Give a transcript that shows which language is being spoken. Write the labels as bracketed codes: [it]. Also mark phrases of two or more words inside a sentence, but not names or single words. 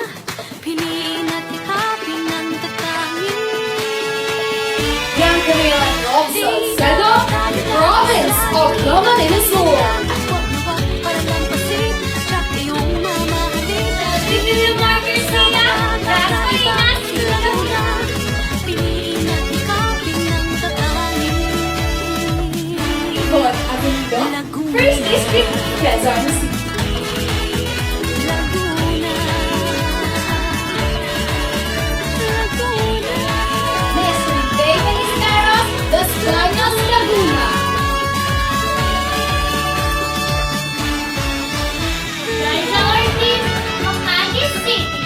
[en] Young Camila Robson Sedo, Province of Coronation. Yvonne Avenido, First District, Quezon City. Miss Ribey Ballesteros, Los Baños, Laguna. Liza Ortiz, Makati City.